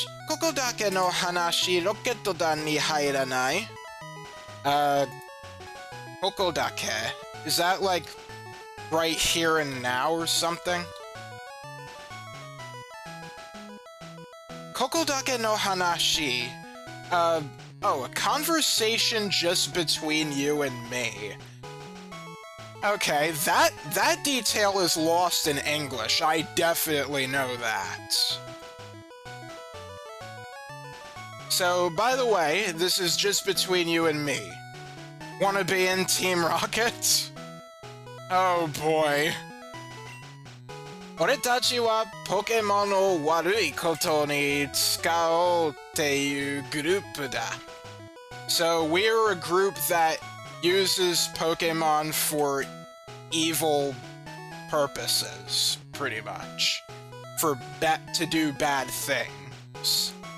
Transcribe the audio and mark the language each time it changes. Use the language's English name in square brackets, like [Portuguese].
[Japanese] ここだけの話、ロケット団に入らない? Kokodake. [English] Is that like right here and now or something? [Japanese] Kokodake no hanashi. [English] Oh, a conversation just between you and me. Okay, that detail is lost in English. I definitely know that. So, by the way, this is just between you and me. Wanna be in Team Rocket? Oh boy. [Japanese] 俺たちはポケモンを悪いことに使おうっていうグループだ。 [English] So we're a group that uses Pokemon for evil purposes, pretty much. To do bad things.